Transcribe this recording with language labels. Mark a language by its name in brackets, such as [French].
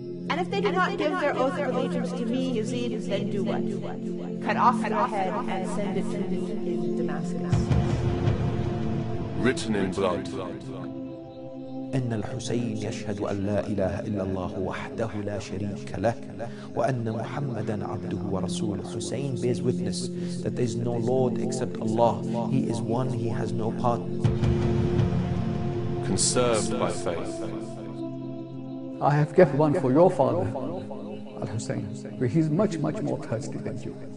[English] And if they do not give their oath of allegiance to me, Yazid, then do what? Cut off your head and send it to me in Damascus. Written in blood. [Arabic] إن الحسين يشهد أن لا إله إلا الله وحده لا شريك له وأن محمدا عبده ورسوله. [English] Hussein bears witness that there is no Lord except Allah. He is one, He has no partner. Conserved by faith. I have kept one for your father, Al-Hussein. He's much, much more thirsty than you.